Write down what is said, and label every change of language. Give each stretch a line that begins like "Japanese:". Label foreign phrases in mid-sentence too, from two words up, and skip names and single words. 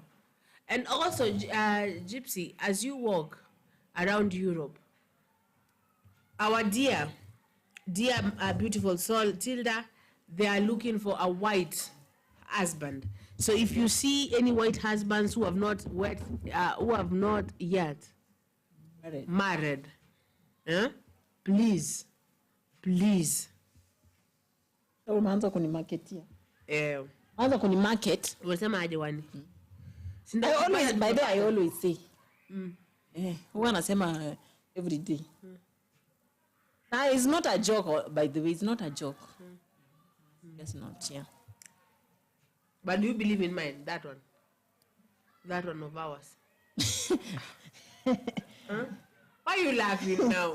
English: And also, Gypsy, as you walk around Europe, our dear beautiful soul, Tilda, they are looking for a white husband. So if you see any white husbands who have not yet married, please.
Swahili: Unaanza kunimarketia. Unaanza kunimarket. Unasema aje wani?
English: I always say.
Swahili: Huwa nasema
English: every day. It's not a joke, by the way. It's not a joke. It's not, yeah. But do you believe in mine? That one? That one of ours? Huh? Why are you laughing now?